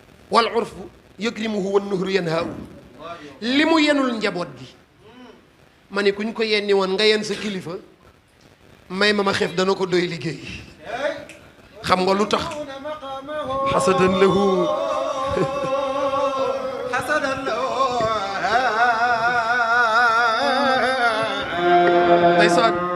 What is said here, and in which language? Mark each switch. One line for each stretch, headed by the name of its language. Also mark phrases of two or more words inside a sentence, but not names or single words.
Arabic: والعرف يكرمه والنهر ينهاه."
Wolof: Li mu yenul njaboot gi. Ma ni kuñ ko yenni woon nga yen sa kilifa, may ma, ma xef dana ko doy liggéey. Xam nga lu tax?
Arabic: حسدا له. حسدا له.
Wolof: Ndeysaan.